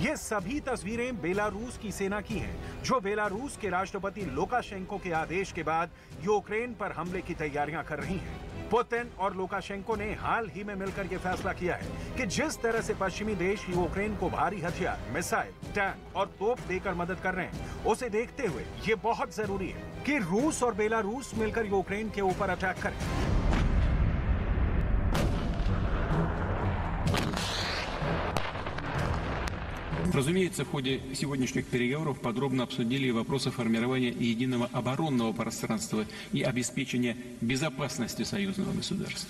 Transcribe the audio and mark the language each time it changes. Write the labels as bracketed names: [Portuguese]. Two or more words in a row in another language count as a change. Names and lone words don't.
[Hindi] ये सभी तस्वीरें बेलारूस की सेना की हैं, जो बेलारूस के राष्ट्रपति लुकाशेंको के आदेश के बाद यूक्रेन पर हमले की तैयारियां कर रही हैं। पुतिन और लुकाशेंको ने हाल ही में मिलकर यह फैसला किया है कि जिस तरह से पश्चिमी देश यूक्रेन को भारी हथियार, मिसाइल, टैंक और तोप देकर मदद कर रहे हैं, उसे देखते हुए ये बहुत जरूरी है कि रूस और बेलारूस मिलकर यूक्रेन के ऊपर अटैक करें। [Russian] Разумеется, в ходе сегодняшних переговоров подробно обсудили вопросы формирования единого оборонного пространства и обеспечения безопасности союзного государства.